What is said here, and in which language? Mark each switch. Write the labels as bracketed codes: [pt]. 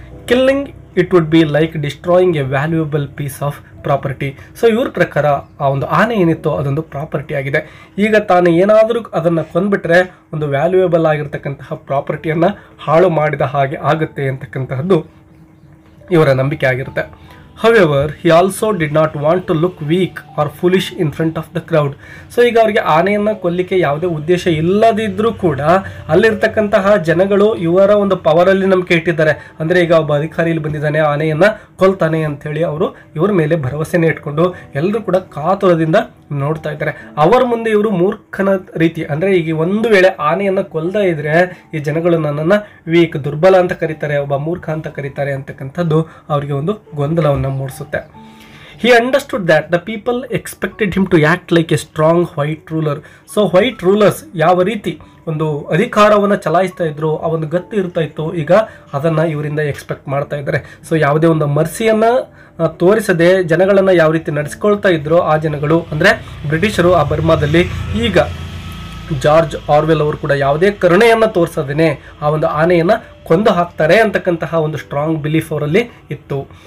[en] Killing it would be like destroying a valuable piece of property. [kn] So ಇವ್ರ ಪ್ರಕಾರ ಆ ಒಂದು ಆನೆ ಏನಿತ್ತೋ ಅದೊಂದು ಪ್ರಾಪರ್ಟಿ ಆಗಿದೆ. ಈಗ ತಾನು ಏನಾದರೂ ಅದನ್ನು ಕೊಂದ್ಬಿಟ್ರೆ ಒಂದು ವ್ಯಾಲ್ಯೂಯಬಲ್ ಆಗಿರ್ತಕ್ಕಂತಹ ಪ್ರಾಪರ್ಟಿಯನ್ನು ಹಾಳು ಮಾಡಿದ ಹಾಗೆ ಆಗುತ್ತೆ ಅಂತಕ್ಕಂತಹದ್ದು ಇವರ ನಂಬಿಕೆ ಆಗಿರುತ್ತೆ. [en] However, he also did not want to look weak or foolish in front of the crowd. [kn] So ಈಗ ಅವರಿಗೆ ಆನೆಯನ್ನು ಕೊಲ್ಲಿಕ್ಕೆ ಯಾವುದೇ ಉದ್ದೇಶ ಇಲ್ಲದಿದ್ದರೂ ಕೂಡ ಅಲ್ಲಿರ್ತಕ್ಕಂತಹ ಜನಗಳು ಇವರ ಒಂದು ಪವರಲ್ಲಿ ನಂಬಿಕೆ ಇಟ್ಟಿದ್ದಾರೆ. ಅಂದರೆ ಈಗ ಒಬ್ಬ ಅಧಿಕಾರಿ ಇಲ್ಲಿ ಬಂದಿದ್ದಾನೆ, ಆನೆಯನ್ನು ಕೊಲ್ತಾನೆ ಅಂಥೇಳಿ ಅವರು ಇವ್ರ ಮೇಲೆ ಭರವಸೆನೇ ಇಟ್ಕೊಂಡು ಎಲ್ಲರೂ ಕೂಡ ಕಾತುರದಿಂದ ನೋಡ್ತಾ ಇದ್ದಾರೆ. ಅವರ ಮುಂದೆ ಇವರು ಮೂರ್ಖನ ರೀತಿ, ಅಂದರೆ ಈಗ ಒಂದು ವೇಳೆ ಆನೆಯನ್ನು ಕೊಲ್ಲದೇ ಇದ್ರೆ ಈ ಜನಗಳು ನನ್ನನ್ನು ವೀಕ್, ದುರ್ಬಲ ಅಂತ ಕರೀತಾರೆ, ಒಬ್ಬ ಮೂರ್ಖ ಅಂತ ಕರೀತಾರೆ ಅಂತಕ್ಕಂಥದ್ದು ಅವರಿಗೆ ಒಂದು ಗೊಂದಲವನ್ನು ಮೂಡಿಸುತ್ತೆ. [en] He understood that the people expected him to act like a strong white ruler. [kn] So white rulers ಯಾವ ರೀತಿ ಒಂದು ಅಧಿಕಾರವನ್ನು ಚಲಾಯಿಸ್ತಾ ಇದ್ರು, ಆ ಒಂದು ಗತ್ತು ಇರ್ತಾ ಇತ್ತು, ಈಗ ಅದನ್ನು ಇವರಿಂದ ಎಕ್ಸ್ಪೆಕ್ಟ್ ಮಾಡ್ತಾ ಇದ್ದಾರೆ. ಸೊ ಯಾವುದೇ ಒಂದು ಮರ್ಸಿಯನ್ನು ತೋರಿಸದೆ ಜನಗಳನ್ನು ಯಾವ ರೀತಿ ನಡೆಸ್ಕೊಳ್ತಾ ಇದ್ರು ಆ ಜನಗಳು, ಅಂದರೆ ಬ್ರಿಟಿಷರು ಆ ಬರ್ಮಾದಲ್ಲಿ, ಈಗ ಜಾರ್ಜ್ ಆರ್ವೆಲ್ ಅವರು ಕೂಡ ಯಾವುದೇ ಕರುಣೆಯನ್ನು ತೋರಿಸದೇನೆ ಆ ಒಂದು ಆನೆಯನ್ನು ಕೊಂದು ಹಾಕ್ತಾರೆ ಅಂತಕ್ಕಂತಹ ಒಂದು ಸ್ಟ್ರಾಂಗ್ ಬಿಲೀಫ್ ಅವರಲ್ಲಿ ಇತ್ತು.